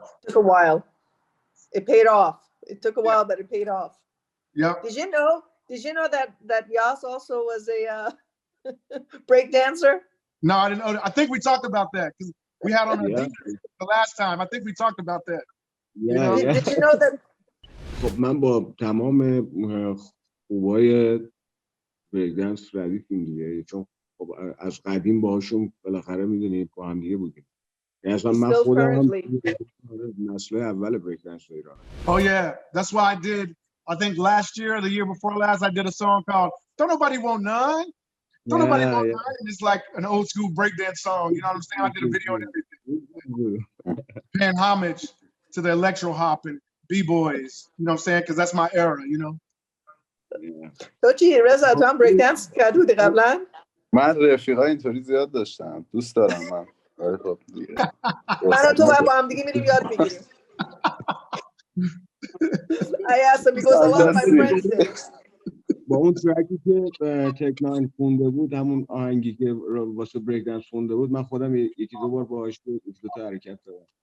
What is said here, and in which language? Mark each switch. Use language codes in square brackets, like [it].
[en] it took a while. It paid off. It took a while, but it paid off. Yeah. Did you know that Yas also was a break dancer? No, I didn't know. I think we talked about that because we had on the last time. I think we talked about that. Did you know that? [fa] خب من با تمام خوبای بریک دنس ردیفیم دیگه، چون خب از قدیم باهاشون بالاخره میدونید با هم دیگه بودیم. اصلا من خودم هم نسل اول بریک دنس ایران. [en] Oh yeah, that's why I did. I think last year or the year before last, I did a song called "Don't Nobody Want None." Don't Nobody Want None. And it's like an old school breakdance song. You know what I'm saying? I did a video and everything, paying homage to the electro hop and b-boys. You know what I'm saying? Because that's my era. You know. [fa] تو چی رضا تو هم بریک دنس کردی بودی قبلا؟ من رفیقای اینطوری زیاد داشتم، دوست دارم من. خب دیگه من و تو با هم دیگه میریم یاد میگیریم. [en] I asked him because a lot of my friends did. [fa] با اون ترکی که تک ناین خونده بود، همون آهنگی که واسه بریک دنس خونده بود، من خودم یکی دو بار باهاش دو تا حرکت دادم.